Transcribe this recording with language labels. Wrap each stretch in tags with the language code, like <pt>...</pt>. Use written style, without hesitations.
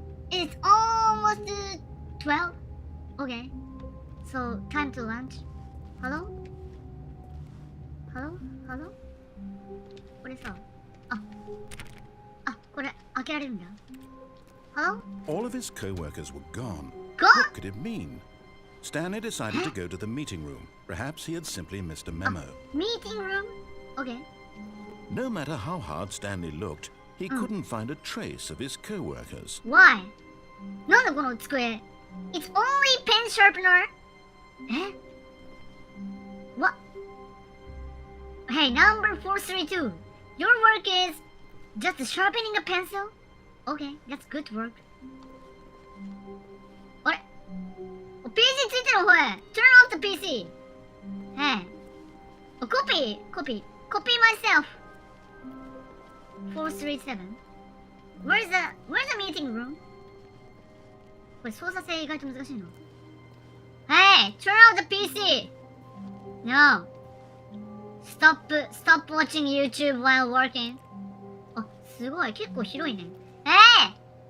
<en>It's almost 12? Okay. So, time to lunch. Hello? Hello? Hello?</en> <ja>これさ、これ開けられるんだ。</ja> <en>Hello? All of his co-workers were gone. Gone? What could it mean? Stanley decided to go to the meeting room. Perhaps he had simply missed a memo. Meeting room? Okay. No matter how hard Stanley looked, he couldn't find a trace of his co-workers. Why?</en> <ja>なんだこの机</ja> <en>It's only pen sharpener? え What? Hey, number 432 Your work is just sharpening a pencil? Okay, that's good work.</en> <ja>あれ PC ついてるほえ</ja> <en>Turn off the PC! Hey. Copy myself! 437 Where's the meeting room?</en> <ja>これ操作性意外と難しいの Hey!</ja> <en>Turn off the PC! No! Stop watching YouTube while working.</en> <ja>あ、すごい結構広いね Hey!</ja>